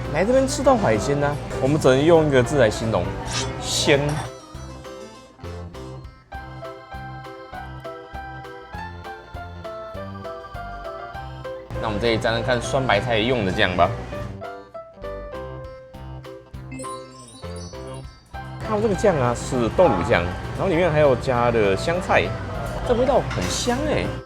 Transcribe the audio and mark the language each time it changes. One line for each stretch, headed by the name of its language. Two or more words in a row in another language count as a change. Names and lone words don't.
Chinese: 來這邊吃到海鮮呢，我們只能用一個字來形容：鮮。那我們這裡沾沾看酸白菜用的醬吧。它這個醬啊是豆乳醬，然後裡面還有加了香菜，這味道很香哎。